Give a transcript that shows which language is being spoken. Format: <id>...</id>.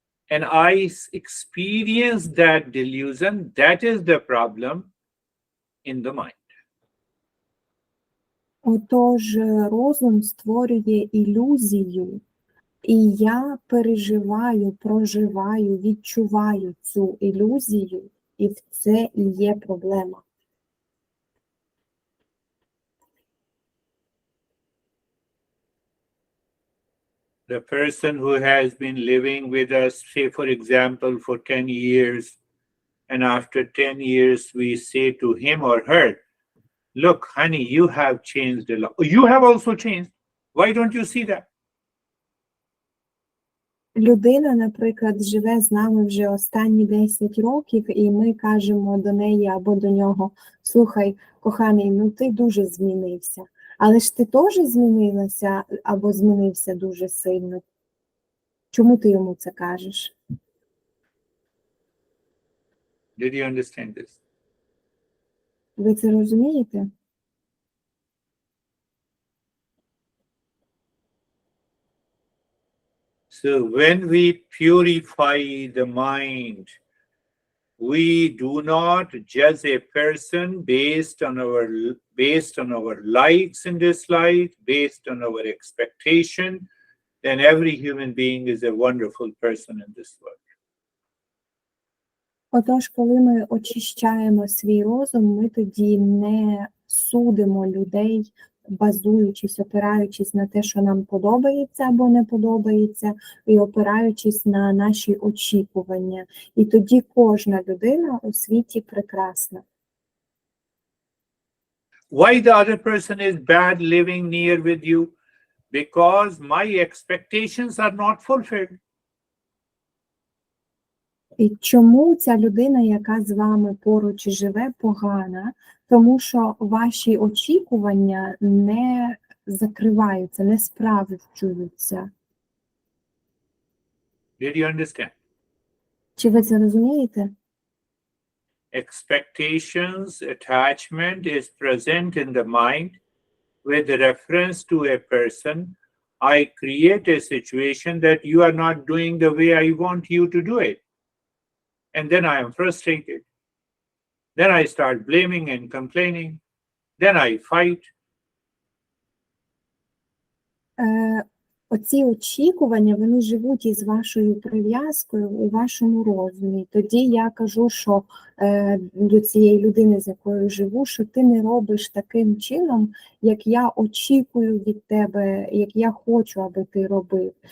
<en>and I experience that delusion, that is the problem in the mind.</en> <uk>Отож, розум створює ілюзію, і я переживаю, проживаю, відчуваю цю ілюзію, і це і є проблема.</uk> <en>The person who has been living with us, say for example, for 10 years, and after 10 years we say to him or her, look, honey, you have changed a lot. You have also changed. Why don't you see that?</en> <uk>Людина, наприклад, живе з нами вже останні 10 років, і ми кажемо до неї або до нього: слухай, коханий, ну ти дуже змінився. Але ж ти теж змінилася або змінився дуже сильно. Чому ти йому це кажеш?</uk> <en>Did you understand this?</en> <uk>Ви це розумієте?</uk> <en>So when we purify the mind, we do not judge a person based on our likes and dislikes, based on our expectation, then every human being is a wonderful person in this world.</en> <uk>Отож, коли ми очищаємо свій розум, ми тоді не судимо людей, базуючись, опираючись на те, що нам подобається або не подобається, і опираючись на наші очікування. І тоді кожна людина у світі прекрасна.</uk> <en>Why the other person is bad living near with you? Because my expectations are not fulfilled.</en> <uk>І чому ця людина, яка з вами поруч живе, погана? Тому що ваші очікування не закриваються, не справджуються.</uk> <en>Did you understand?</en> <uk>Чи ви це розумієте?</uk> <en>Expectations, attachment is present in the mind with reference to a person. I create a situation that you are not doing the way I want you to do it. And then I am frustrated. Then I start blaming and complaining. Then I fight.</en> <uk>Оці очікування, вони живуть із вашою прив'язкою у вашому розумі. Тоді я кажу, що до цієї людини, з якою живу, що ти не робиш таким чином, як я очікую від тебе, як я хочу, аби ти робив.</uk>